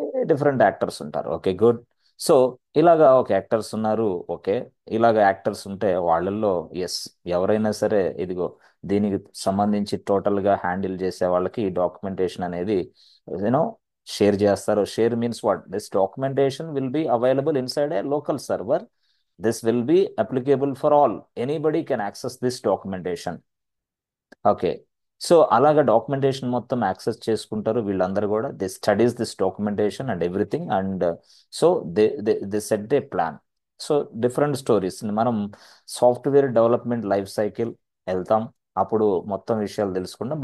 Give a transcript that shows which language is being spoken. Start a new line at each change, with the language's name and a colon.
Telugu: Different actors ఉంటారు. Okay, good. So ఇలాగా ఒక యాక్టర్స్ ఉన్నారు. ఓకే, ఇలాగ యాక్టర్స్ ఉంటే వాళ్ళల్లో ఎవరైనా సరే ఇదిగో దీనికి సంబంధించి టోటల్గా హ్యాండిల్ చేసే వాళ్ళకి ఈ డాక్యుమెంటేషన్ అనేది యూనో షేర్ చేస్తారు.
English: Share means what, this documentation will be available inside a local server. This will be applicable for all. Anybody can access this documentation.
Telugu: Okay, so అలాగా డాక్యుమెంటేషన్ మొత్తం యాక్సెస్ చేసుకుంటారు వీళ్ళందరూ కూడా.
English: They studies this documentation and everything. And so they set their plan.
Telugu: So different stories మనం software development life cycle వెళ్తాం, అప్పుడు మొత్తం విషయాలు తెలుసుకుంటాం.